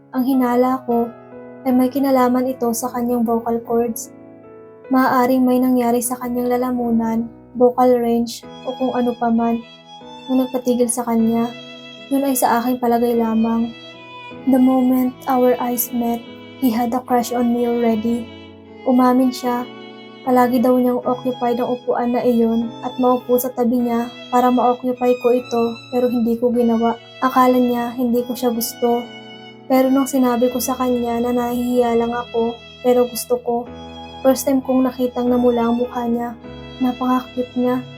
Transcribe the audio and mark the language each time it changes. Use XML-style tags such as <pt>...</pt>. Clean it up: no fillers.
<tl>Ang hinala ko ay may kinalaman ito sa kanyang vocal cords. Maaaring may nangyari sa kanyang lalamunan, vocal range o kung ano pa man nung nagpatigil sa kanya. Yun ay sa aking palagay lamang.</tl> <en>The moment our eyes met, he had a crush on me already.</en> <tl>Umamin siya. Palagi daw niyang occupied ang upuan na iyon at maupo sa tabi niya para ma-occupy ko ito pero hindi ko ginawa. Akala niya hindi ko siya gusto. Pero nung sinabi ko sa kanya na nahihiya lang ako pero gusto ko, first time kong nakitang namula ang mukha niya. Napaka-cute niya.</tl>